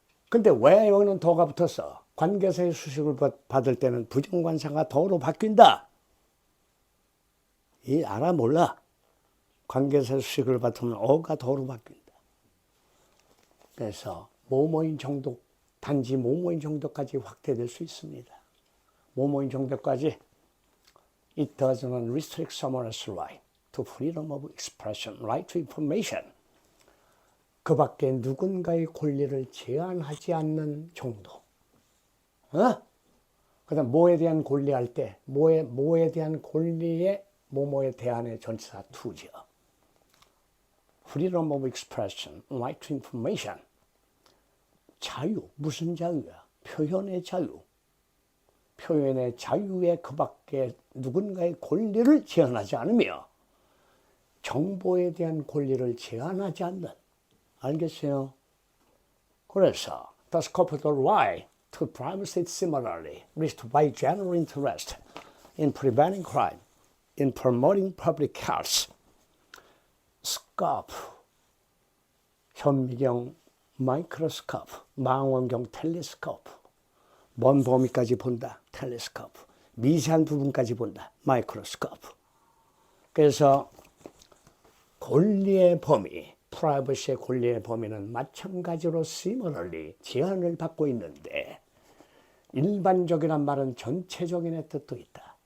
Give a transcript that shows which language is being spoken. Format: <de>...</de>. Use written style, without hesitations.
<ko>근데 왜 여기는 더가 붙었어? 관계사의 수식을 받을 때는 부정관사가 더로 바뀐다. 이 알아 몰라? 관계사 수식을 받으면 어가 더로 바뀐다. 그래서 뭐뭐인 정도, 단지 뭐뭐인 정도까지 확대될 수 있습니다. 뭐뭐인 정도까지</ko> <en>It does not restrict someone's right to freedom of expression, right to information.</en> <ko>그 밖에 누군가의 권리를 제한하지 않는 정도. 그 다음 뭐에 대한 권리할 때 뭐에 대한 권리에 뭐뭐에 대한의 전치사 to죠.</ko> <en>freedom of expression, right to information.</en> <ko>자유, 무슨 자유야? 표현의 자유. 표현의 자유에 그 밖에 누군가의 권리를 제한하지 않으며 정보에 대한 권리를 제한하지 않는. 알겠어요? 그래서</ko> <en>the scope of the right to privacy is similarly reached by general interest in preventing crime, in promoting public health.</en> <ko>scope, 현미경 마이크로스코프, 망원경 텔레스코프, 먼 범위까지 본다, 텔레스코프, 미세한 부분까지 본다, 마이크로스코프. 그래서 권리의 범위, 프라이버시의 권리의 범위는 마찬가지로 similarly 제한을 받고 있는데 일반적이란 말은 전체적인의 뜻도 있다.</ko>